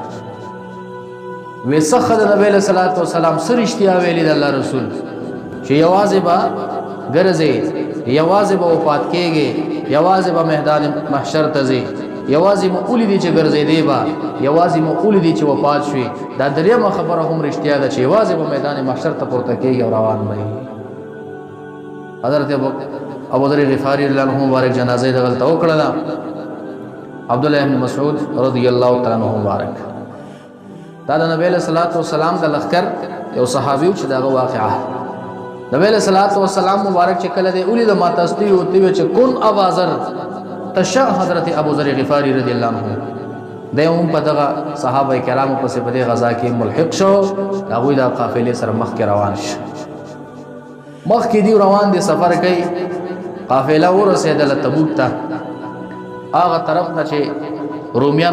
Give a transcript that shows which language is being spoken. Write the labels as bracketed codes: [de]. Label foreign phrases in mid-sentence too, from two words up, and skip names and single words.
[ps] وې څخه د نبی [ar] علیه الصلاۃ والسلام [ps] څه رښتیا ویلي د الله رسول چې یوازې به ګرځې یوازې به وفات کېږي یوازې به میدان محشر ته ځې یوازې مو ولیدې چې ګرځېدې به یوازې مو ولیدې چې وفات شوې دا درېیمه خبره هم رښتیا ده چې یوازې به میدان محشر ته پورته کېږي او روان به حضرت ابو ذر غفاري [ar] رضی الله عنه [ps] مبارک جنازه دغلته وکړله عبدالله ابن مسعود [ar] رضی الله تعالی عنہ [ps] مبارک دا د نبی [ar] علیہ الصلوۃ والسلام [ps] د لخر یو صحابي چې دغه واقعه نبی [ar] علیہ الصلوۃ والسلام [ps] مبارک چې کله دی اولید ما تاستی او تی چې [ar] کون ابا ذر [ps] تشا حضرت ابو ذر غفاری [ar] رضی الله [ps] عنه دهم په دغه صحابه کرامو پسې په دې غزا کې ملحق شو هغه د قافلې سره مخ کې روان شو مخکې دی روان دي سفر کوي قافله ورسېدله تبوک ته هغه طرف نه چې رومیان